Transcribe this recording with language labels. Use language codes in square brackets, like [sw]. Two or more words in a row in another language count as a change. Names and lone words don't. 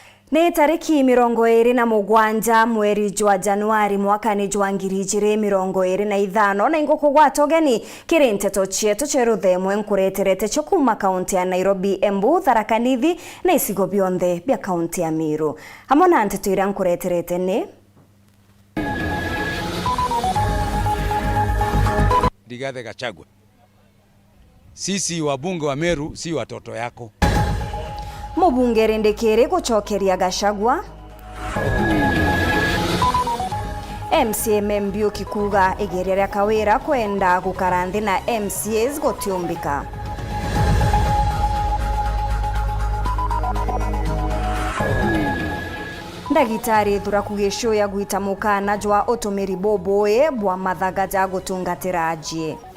[mer] Ni tariki 27 mweri jwa Januari mwakani jwa 2025 na ingoko gwatogeni kiri nteto chietu cheruthemwe nkureterete cyo kuma kaunti ya Nairobi, Embu, Tharaka Nithi na isigo bionthe bya kaunti ya Meru. Hamwe na nteto ira nkureterete ni Rigathi Gachagua. [sw] Sisi wabunge wa Meru si watoto yako. [mer] Mubunge Rendekere gucokeria Gachagua. MCA Mbiuki kuga igerera kawira kwenda gukaranthi na MCAs gutiumbika. Ndagitari thura kugishoya gwita mukana jwa utumiri boboe bwa mathaga ja gutungatira ajie.